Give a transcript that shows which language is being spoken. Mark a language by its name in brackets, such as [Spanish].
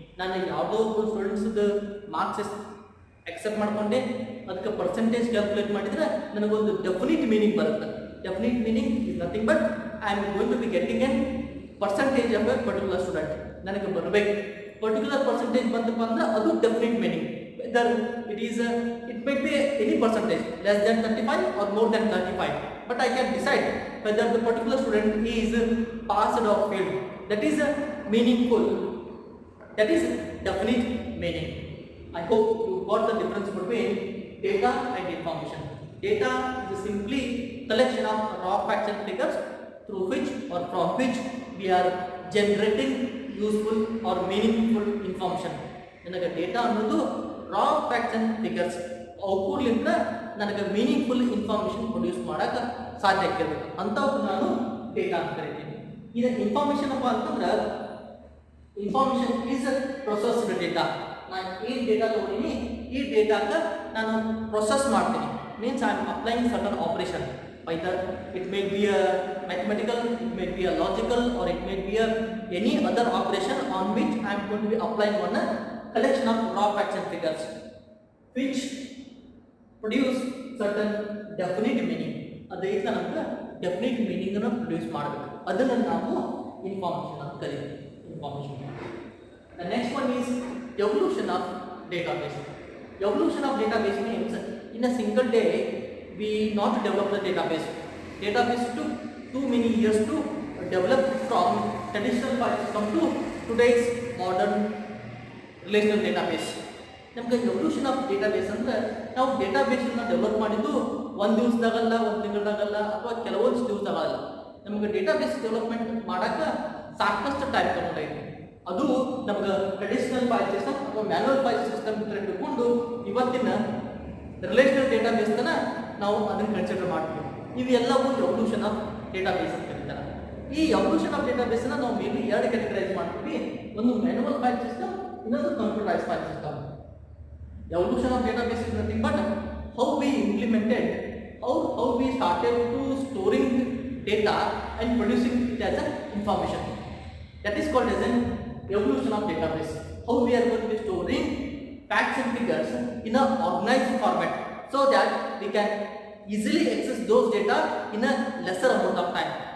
[Kannada] ನಾನು ಯಾವುದೋ ಒಬ್ಬರು ಸ್ಟೂಡೆಂಟ್ಸ್ದು ಮಾರ್ಕ್ಸ್ ಎಕ್ಸೆಪ್ಟ್ ಮಾಡ್ಕೊಂಡೆ, ಅದಕ್ಕೆ ಪರ್ಸೆಂಟೇಜ್ ಕ್ಯಾಲ್ಕುಲೇಟ್ ಮಾಡಿದರೆ ನನಗೊಂದು ಡೆಫಿನಿಟ್ ಮೀನಿಂಗ್ ಬರುತ್ತೆ. [English] Definite meaning is nothing but I am going to be getting an percentage of a particular student. [Kannada] ನನಗೆ ಬರಬೇಕು ಪರ್ಟಿಕ್ಯುಲರ್ ಪರ್ಸೆಂಟೇಜ್ ಬಂತಪ್ಪ ಅಂದ್ರೆ ಅದು definite meaning. [English] Whether it might be any percentage less than 35 or more than 35, but I can decide whether the particular student is passed or failed. That is meaningful, that is definite meaning. I hope you got the difference between data and information. Data is simply collection of raw factual figures through which or from which we are generating useful or meaningful information. [Kannada] ನನಗೆ data ಅನ್ನೋದು ರಾ fracture figures ಔಟ್ಪುಟ್ಲಿಂದ ನನಗೆ meaningful information produce ಮಾಡೋಕ್ಕೆ ಸಾಧ್ಯ ಆಗಿರಬೇಕು, ಅಂಥವು ನಾನು data ಅಂತ ಕರಿತೀನಿ. ಇದು ಇನ್ಫಾರ್ಮೇಷನ್ ಅಪ್ಪ ಅಂತಂದ್ರೆ [English] Information is processed data. [Kannada] ನಾನು ಏನು ಡೇಟಾ ತೊಗೊಂಡಿನಿ ಈ ಡೇಟಾಕ್ಕೆ ನಾನು ಪ್ರೊಸೆಸ್ ಮಾಡ್ತೀನಿ. [English] Means I am applying certain operation. Either it may be a mathematical, it may be a logical, or it may be a any other operation on which I am going to be applying one collection of raw factual figures which produce certain definite meaning. [Kannada] ಅದರಿಂದ ನಮಗೆ definite meaning ಅನ್ನು produce ಮಾಡಬೇಕು, ಅದನ್ನು ನಾವು information ಅಂತ ಕರೀತೀವಿ. Information. [English] The next one is evolution of database. Evolution of database means in a single day we not develop the database. Database took too many years to develop from traditional file system to today's modern relational database. [Kannada] ನಮಗೆ evolution of database ಅಂದರೆ ನಾವು ಡೇಟಾಬೇಸನ್ನು develop ಮಾಡಿದ್ದು ಒಂದು ದಿವಸದಾಗಲ್ಲ, ಒಂದು ತಿಂಗಳದಾಗಲ್ಲ, ಅಥವಾ ಕೆಲವೊಂದು ದಿವಸದಾಗಲ್ಲ. ನಮಗೆ database development ಮಾಡೋಕ್ಕೆ ಸಾಕಷ್ಟು ಟೈಮ್ ತಗೊಂಡೈತಿ. ಅದು ನಮ್ಗೆ ಟ್ರೆಡಿಷನಲ್ ಫೈಲ್ ಸಿಸ್ಟಮ್ ಅಥವಾ ಮ್ಯಾನ್ಯುವಲ್ ಫೈಲ್ ಸಿಸ್ಟಮ್ ಇಟ್ಕೊಂಡು ಇವತ್ತಿನ ರಿಲೇಷನಲ್ ಡೇಟಾಬೇಸ್ನ ನಾವು ಅದನ್ನು ಕನ್ಸಿಡರ್ ಮಾಡ್ತೀವಿ. ಇವೆಲ್ಲವೂ ಎವಲ್ಯೂಷನ್ ಆಫ್ ಡೇಟಾಬೇಸ್ ಅಂತ ಕರೀತಾರೆ. ಈ ಎವಲ್ಯೂಷನ್ ಆಫ್ ಡೇಟಾಬೇಸ್ನ ನಾವು ಮೇನ್ಲಿ 2 ಕ್ಯಾಟಗರೈಸ್ ಮಾಡ್ತೀವಿ. ಒಂದು ಮ್ಯಾನ್ಯುವಲ್ ಫೈಲ್ ಸಿಸ್ಟಮ್, ಇನ್ನೊಂದು computerise file system. [English] Evolution of database is nothing but how we implemented, how we started to storing data and producing it as an information. That is called as an evolution of database. How we are going to be storing facts and figures in a organized format so that we can easily access those data in a lesser amount of time.